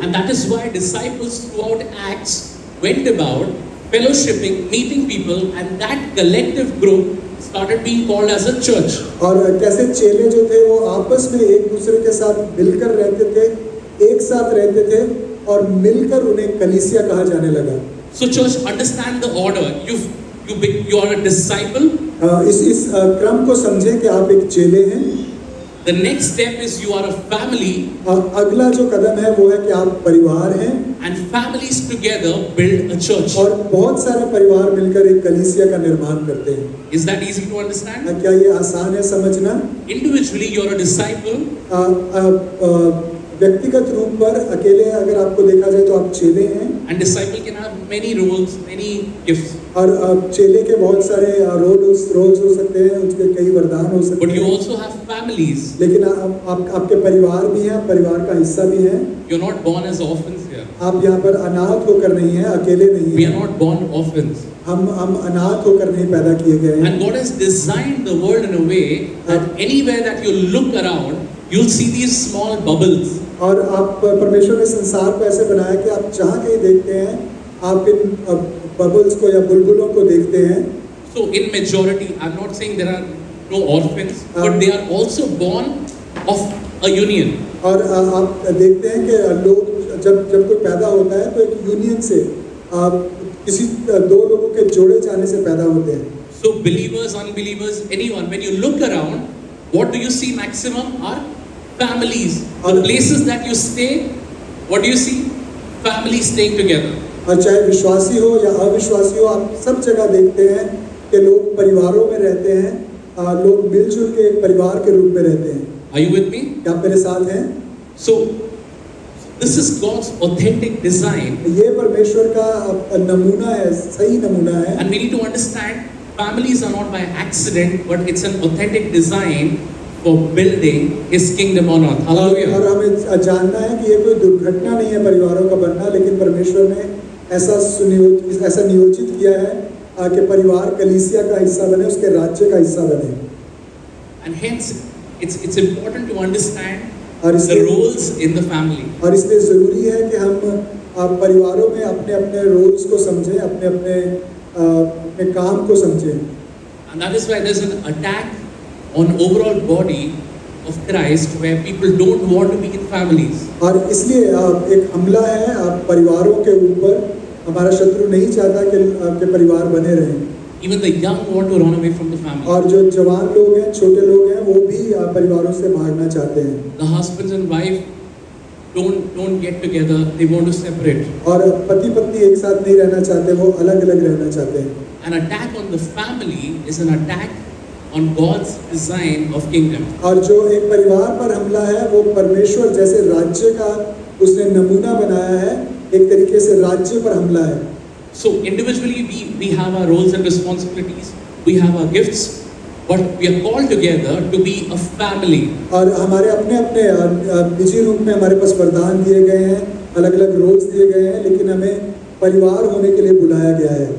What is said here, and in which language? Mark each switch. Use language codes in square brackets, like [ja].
[en] And that is why disciples throughout Acts went about fellowshipping, meeting people, and that collective group started being called as a church. [hi] और कैसे चेले जो थे वो आपस में एक दूसरे के साथ मिलकर रहते थे, एक साथ रहते थे, और मिलकर उन्हें कलीसिया कहा जाने लगा। [en] So church, understand the order. You are a disciple. [hi] इस क्रम को समझें कि आप एक चेले हैं। [en] The next step is you are a family. [hi] अगला जो कदम है वो है कि आप परिवार हैं। [en] And families together build a church. [hi] और बहुत सारे परिवार मिलकर एक कलीसिया का निर्माण करते हैं। [en] Is that easy to understand? [hi] क्या ये आसान है समझना? [en] Individually, you are a disciple. [hi] व्यक्तिगत रूप पर अकेले अगर आपको देखा जाए तो आप चेले हैं। [en] And disciple can have many roles, many gifts. [hi] और चेले के बहुत सारे रोल्स हो सकते हैं, उसके कई वरदान हो सकते [en] But you [hi] हैं। [en] also have families. [hi] लेकिन आपके परिवार भी हैं, परिवार का हिस्सा भी हैं। [en] You're not born as orphans here. [hi] आप यहाँ पर अनाथ होकर नहीं हैं, अकेले नहीं [en] We are [hi] हैं। [en] not born orphans. [hi] हम अनाथ होकर नहीं पैदा किए गए हैं। [en] And God has designed the world in a way that anywhere that you look around, you'll see these small bubbles. [hi] और आप परमेश्वर ने संसार को ऐसे बनाया कि आप जहाँ कहीं देखते हैं, आप इन बबल्स को या बुलबुलों को देखते हैं। [en] So in majority, I'm not saying there are no orphans, but they are also born of a union. [hi] और आप देखते हैं कि लोग जब कोई पैदा होता है तो एक यूनियन से किसी दो लोगों के जोड़े जाने से पैदा होते हैं। [en] So believers, unbelievers, anyone, when you look around, what do you see maximum are families. The places that you stay, what do you see? Families staying together. [hi] और चाहे विश्वासी हो या अविश्वासी हो, आप सब जगह देखते हैं कि लोग परिवारों में रहते हैं, लोग मिलजुल के एक परिवार के रूप में रहते हैं। [en] Are you with me? [hi] क्या आप मेरे साथ हैं? [en] So this is God's authentic design. [hi] ये परमेश्वर का नमूना है, सही नमूना है। [en] And we need to understand families are not by accident, but it's an authentic design for building His kingdom on earth. Hallelujah. [hi] और हमें जानना है कि ये कोई दुर्घटना नहीं है परिवारों का बनना, लेकिन परमेश्वर ने ऐसा नियोजित किया है कि परिवार कलीसिया का हिस्सा बने, उसके राज्य का हिस्सा बने। [en] And hence, it's important to understand [hi] और [en] the roles in the family. [hi] और इसलिए ज़रूरी है कि हम परिवारों में अपने अपने रोल्स को समझें, अपने काम को समझें। [en] And that is why there's an attack on overall body of Christ where people don't want to be in families. [hi] और इसलिए एक हमला है परिवारों के ऊपर। हमारा शत्रु नहीं चाहता कि परिवार बने रहें। [en] Even the young want to run away from the family. [hi] और जो जवान लोग हैं, छोटे लोग हैं, वो भी परिवारों से भागना चाहते हैं। [en] The husbands and wife don't get together, they want to separate. [hi] और पति पत्नी एक साथ नहीं रहना चाहते, वो अलग अलग रहना चाहते हैं। [en] An attack on the family is an attack on God's design of kingdom. [hi] और जो एक परिवार पर हमला है, वो परमेश्वर जैसे राज्य का उसने नमूना बनाया है, एक तरीके से राज्य पर हमला है। [en] So individually we have our roles and responsibilities, we have our gifts, but we are called together to be a family. [hi] और हमारे अपने अपने निजी रूप में हमारे पास वरदान दिए गए हैं, अलग अलग रोल्स दिए गए हैं, लेकिन हमें परिवार होने के लिए बुलाया गया है।